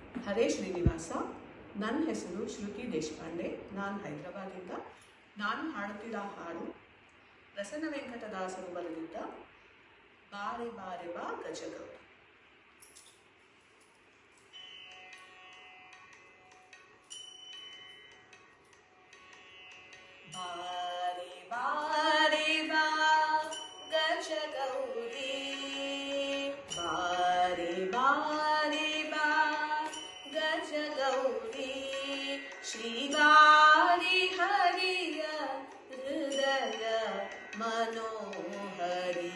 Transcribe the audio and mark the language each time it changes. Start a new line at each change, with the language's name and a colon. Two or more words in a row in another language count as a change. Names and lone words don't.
Kannada: ಹರೇ ಶ್ರೀನಿವಾಸ. ನನ್ನ ಹೆಸರು ಶ್ರುತಿ ದೇಶಪಾಂಡೆ. ನಾನು ಹೈದರಾಬಾದಿಂದ. ನಾನು ಹಾಡುತ್ತಿದ್ದ ಹಾಡು ಪ್ರಸನ್ನ ವೆಂಕಟದಾಸರು ಬರೆದಿದ್ದ ಬಾರೆ ಬಾರೆ ಬಾ ಗಜಗೌರಿ. ಬಾರೆ ಬಾರೆ ಬಾ ಗಜಗೌರಿ, ಬಾರೆ ಬಾರೆ ಬಾ ಗಜಗೌರಿ, ಶ್ರೀವಾರಿ ಹರಿಯ ಹೃದಯ ಮನೋಹರಿ.